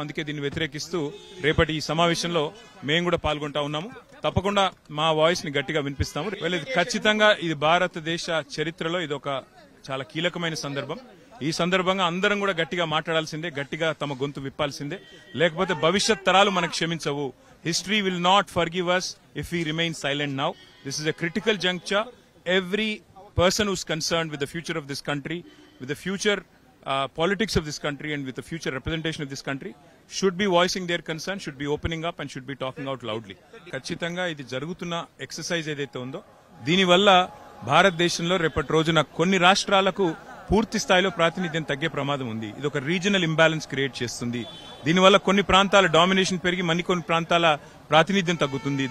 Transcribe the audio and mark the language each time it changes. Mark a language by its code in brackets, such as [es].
[te] అందుకే దీన్ని వ్యతిరేకిస్తూ రేపటి ఈ సమావేశంలో మేము కూడా పాల్గొంటా ఉన్నాము. తప్పకుండా మా వాయిస్ ని గట్టిగా వినిపిస్తాము. ఖచ్చితంగా ఇది భారతదేశ చరిత్రలో ఇది ఒక చాలా కీలకమైన సందర్భం. ఈ సందర్భంగా అందరం కూడా గట్టిగా మాట్లాడాల్సిందే, గట్టిగా తమ గొంతు విప్పాల్సిందే. లేకపోతే భవిష్యత్ తరాలు మనకు క్షమించవు. [en] History will not forgive us if we remain silent now. This is a critical juncture. Every person who's concerned with the future of this country, with the future politics of this country and with the future representation of this country should be voicing their concern, should be opening up and should be talking out loudly. [te] ఖచ్చితంగా ఇది జరుగుతున్న exercise ఏదైతే ఉందో దీనివల్ల భారతదేశంలో రేపటి రోజున కొన్ని రాష్ట్రాలకు పూర్తి స్థాయిలో ప్రాతినిధ్యం తగ్గే ప్రమాదం ఉంది. ఇది ఒక రీజనల్ ఇంబ్యాలెన్స్ క్రియేట్ చేస్తుంది. దీనివల్ల కొన్ని ప్రాంతాల డామినేషన్ పెరిగి కొన్ని ప్రాంతాల ప్రాతినిధ్యం తగ్గుతుంది.